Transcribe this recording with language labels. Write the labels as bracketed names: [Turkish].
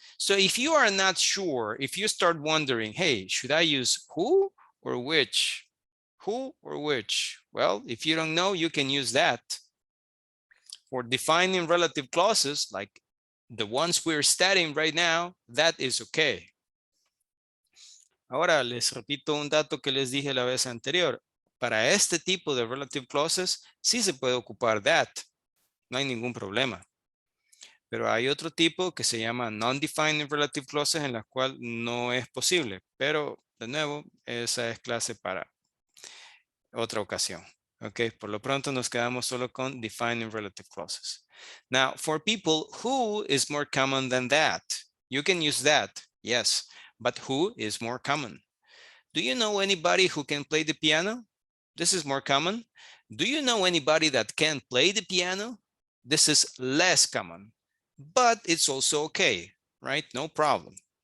[English] So if you are not sure, if you start wondering, hey, should I use who or which? Who or which? Well, if you don't know, you can use that. For defining relative clauses, like the ones we're studying right now, that is okay. [Spanish] Ahora les repito un dato que les dije la vez anterior. Para este tipo de relative clauses, sí se puede ocupar that. No hay ningún problema. Pero hay otro tipo que se llama non-defining relative clauses en la cual no es posible. Pero, de nuevo, esa es clase para otra ocasión. Okay, por lo pronto nos quedamos solo con defining relative clauses. [English] Now, for people, who is more common than that? You can use that, yes, but who is more common? Do you know anybody who can play the piano? This is more common. Do you know anybody that can play the piano? This is less common, but it's also okay, right? No problem.